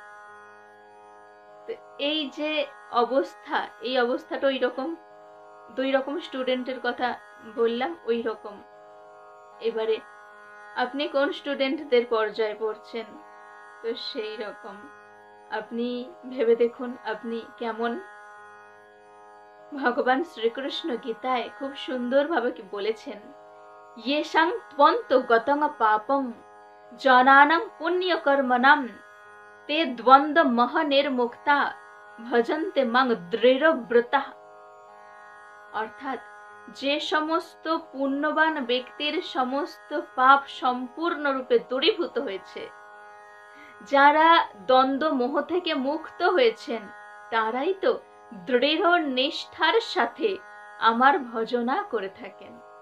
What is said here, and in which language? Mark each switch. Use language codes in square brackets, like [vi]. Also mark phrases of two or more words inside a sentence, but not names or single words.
[bn] তো এই যে অবস্থা, এই অবস্থাটা ওই রকম, দুই রকম স্টুডেন্টের কথা বললাম, ওই রকম। এবারে আপনি কোন স্টুডেন্টদের পর্যায়ে পড়ছেন, তো সেই রকম আপনি ভেবে দেখুন আপনি কেমন। ভগবান শ্রীকৃষ্ণ গীতায় খুব সুন্দরভাবে কি বলেছেন, [sa] येषां त्वन्तो गतं पापं जनानां पुण्यकर्मणां ते द्वन्द्व महनिर्मुक्ता भजन्ते मां दृঢ়ব্রতः। [bn] অর্থাৎ যে সমস্ত পুণ্যবান ব্যক্তির সমস্ত পাপ সম্পূর্ণরূপে দূরীভূত হয়েছে, যারা দ্বন্দ্ব মোহ থেকে মুক্ত হয়েছেন, তারাই তো দৃঢ় নিষ্ঠার সাথে আমার ভজনা করে থাকেন।